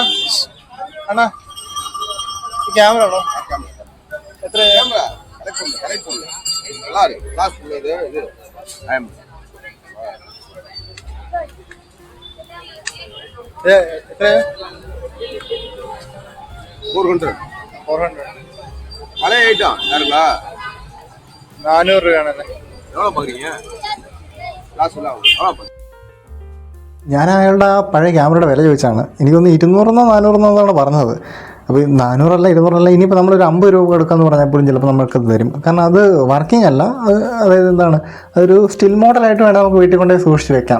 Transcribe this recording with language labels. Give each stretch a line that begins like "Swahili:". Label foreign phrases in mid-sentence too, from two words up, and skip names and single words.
Malayalam: അണ്ണാ ഈ ക്യാമറ ആണോ? എത്ര ക്യാമറ? എത്ര? 400.
Tamil: பழைய ஐட்டம் யாருங்களா?
Malayalam: 400 രൂപയാണല്ലേ?
Tamil: எவ்வளோ பார்க்குறீங்க? லாஸ்ட் எவ்வளோ?
Malayalam: ഞാൻ അയാളുടെ ആ പഴയ ക്യാമറയുടെ വില ചോദിച്ചാണ്. എനിക്കൊന്ന് 200 400 പറഞ്ഞത്. അപ്പോൾ 400 200 ഇനിയിപ്പോൾ നമ്മളൊരു 50 രൂപ എടുക്കാമെന്ന് പറഞ്ഞപ്പോഴും ചിലപ്പോൾ നമ്മൾക്ക് തരും. കാരണം അത് വർക്കിംഗ് അല്ല, അതായത് എന്താണ്, അതൊരു സ്റ്റിൽ മോഡലായിട്ട് വേണം നമുക്ക് വീട്ടിൽ കൊണ്ടുപോയി സൂക്ഷിച്ച് വെക്കാം.